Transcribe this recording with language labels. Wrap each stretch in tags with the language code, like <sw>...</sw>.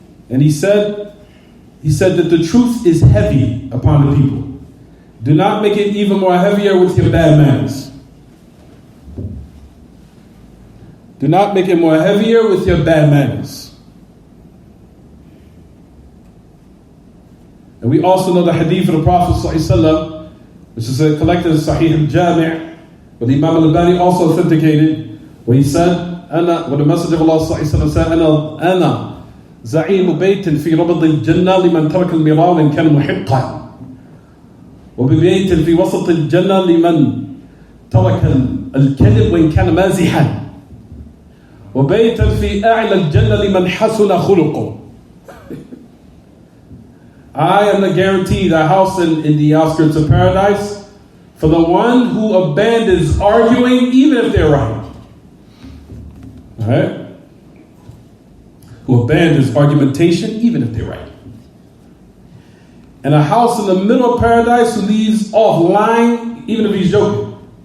<en>And he said that the truth is heavy upon the people. Do not make it even more heavier with your bad manners. Do not make it more heavier with your bad manners. And we also know the hadith of the Prophet ﷺ, which is collected in Sahih Al-Jami', but the Imam Al-Albani also authenticated, where he said, when the Messenger of Allah ﷺ said,</en> <ar>أنا زعيم بيت في ربض الجنة لمن ترك المراء وإن كان محقا وببيت في وسط الجنة لمن ترك الكذب وإن كان مازحا وبيتا في أعلى الجنة لمن حسن خلقه.</ar> <en>I am the guarantee the house in the outskirts of paradise for the one who abandons arguing even if they're right. Alright? Who abandons argumentation even if they're right. And a house in the middle of paradise who leaves off lying even if he's joking.</en>